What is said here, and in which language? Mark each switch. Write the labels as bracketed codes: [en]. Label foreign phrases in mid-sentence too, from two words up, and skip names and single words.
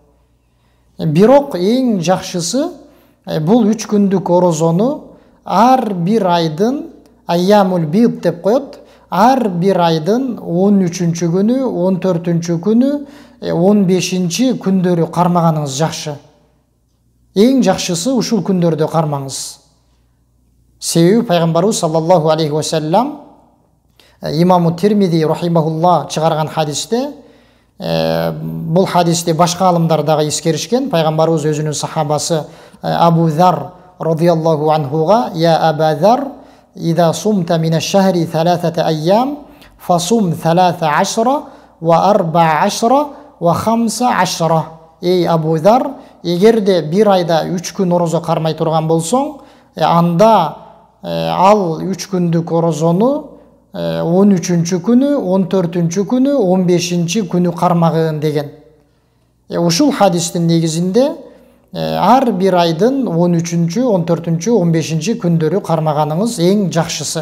[ky] Бирок эң жакшысы бул 3 күндүк орозону ар бир айдын [ar] أيام البيض [ky] деп коет. Ар бир айдын 13-чү күнү, 14-чү күнү, 15-чи күндөрү кармаганыңыз жакшы. Эң жакшысы ушул күндөрдө кармаңыз. Себеби пайгамбарыбыз [ar] صلى الله عليه وسلم [ky] имаму Тирмизи рахимахулла чыгарган хадисте, бул хадисте башка алымдар дагы эскеришкен. Пайгамбарыбыз өзүнүн сахабасы Абу Зар радияллаху анхуга: "Я Аба Зар, [ar] إذا صمت من الشهر 3 أيام فصم 13 و14 و15." [ky] Ey Абу Зар, эгерде бир айда 3 күн орозо кармай турган болсоң, анда ал 3 күндүк орозону 13-чү күнү, 14-чү күнү, 15-чи күнү кармагын деген. Ушул хадистин негизинде ар бир айдын 13-чү, 14-чү, 15-чи күндөрү кармаганыңыз эң жакшысы.